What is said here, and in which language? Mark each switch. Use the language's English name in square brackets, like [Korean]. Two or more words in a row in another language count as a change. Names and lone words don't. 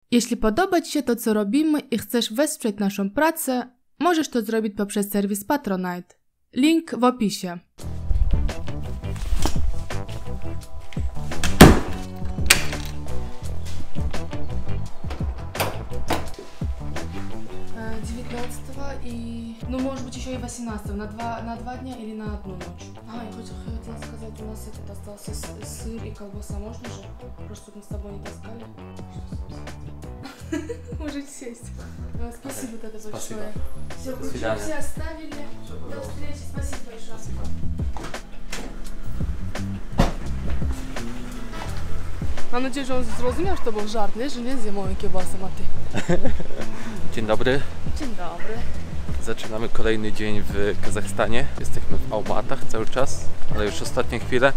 [Polish] Jeśli podoba Ci się to, co robimy i chcesz wesprzeć naszą pracę, możesz to zrobić poprzez serwis Patronite. Link w opisie. [Russian] No может быть еще и 18 на два дня или на одну ночь. А, я хотела сказать, у нас остался сыр и колбаса, можно же? Просто чтобы мы с тобой не таскали. Можете сесть. Спасибо тогда большое. Все, ключи все оставили. До встречи, спасибо большое. Спасибо. [Polish] Mam nadzieję, że on zrozumiał, że to był żart, nie? Że nie zje moją kiełbasę, Maty. Dzień dobry. Dzień dobry. Zaczynamy kolejny dzień w Kazachstanie. Jesteśmy w Almatach cały czas, ale już ostatnie chwile.